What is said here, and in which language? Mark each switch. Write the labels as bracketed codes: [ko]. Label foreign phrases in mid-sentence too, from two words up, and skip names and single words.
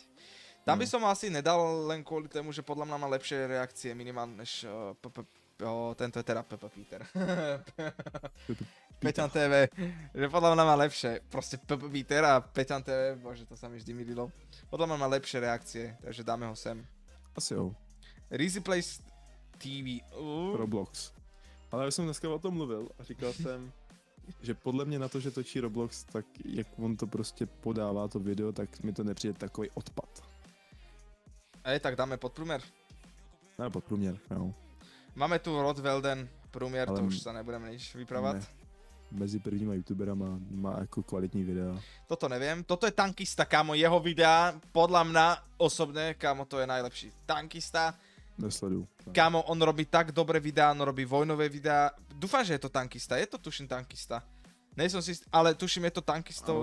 [sk] Tam by som ho asi nedal len kvôli tomu, že podľa mňa má lepšie reakcie minimálne než tento je teda Peppa Peter. Peťan TV, že podľa mňa má lepšie, proste Peppa Peter a Peťan TV, bože, to sa mi vždy mililo. Podľa mňa má lepšie reakcie, takže dáme ho sem. Asi jo. Rizzy Plays TV. Roblox. [cs] Ale já jsem dneska o tom mluvil a říkal jsem, že podle mě na to, že točí Roblox, tak jak on to prostě podává to video, tak mi to nepřijde takový odpad. Tak dáme podprůměr. Ne, podprůměr, jo. [sk] Máme tu Rod Velden, průměr, Ale to už sa nebudeme nič vypravať. [cs] Ne. Mezi prvníma youtuberama má jako kvalitní videa. [sk] Toto neviem, toto je tankista, kámo, jeho videa, podľa mňa osobne, kámo, to je najlepší. Tankista, [cs] Nesleduju. [sk] kámo, on robí tak dobré videá, on robí vojnové videá. Dúfam, že je to tankista, je to tuším tankista. Nejsem si, ale tuším, je to tankistov.